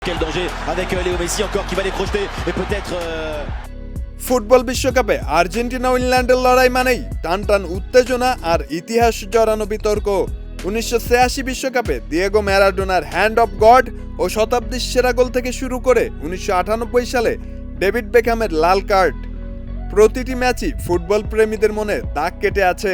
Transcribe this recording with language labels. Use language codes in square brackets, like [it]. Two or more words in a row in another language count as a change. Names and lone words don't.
[fr] Quel danger avec Léo Messi encore qui va les projeter et peut-être [bn] ফুটবল বিশ্বকাপে আর্জেন্টিনা ও ইংল্যান্ডের লড়াই মানেই টান টান উত্তেজনা আর ইতিহাস জড়ানো বিতর্ক। 1986 বিশ্বকাপে দিয়েগো ম্যারাডোনার হ্যান্ড অফ গড ও শতাব্দীর সেরা গোল থেকে শুরু করে 1998 সালে ডেভিড বেকহ্যামের লাল কার্ড, প্রতিটি ম্যাচই ফুটবল প্রেমীদের মনে দাগ কেটে আছে।